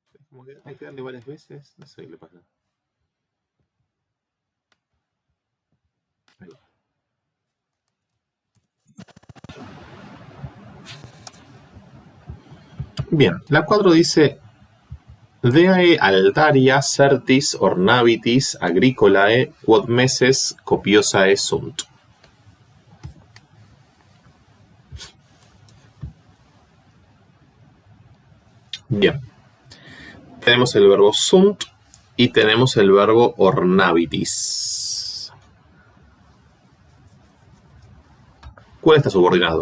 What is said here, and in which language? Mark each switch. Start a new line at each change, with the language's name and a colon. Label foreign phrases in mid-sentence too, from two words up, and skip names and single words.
Spanish: Como que hay que darle varias veces. No sé qué le pasa. Ahí va. Bien, la 4 dice:
Latin: Deae altaria certis ornavitis agricolae quod meses copiosae sunt.
Spanish: Bien, tenemos el verbo sunt y tenemos el verbo ornavitis. ¿Cuál está subordinado?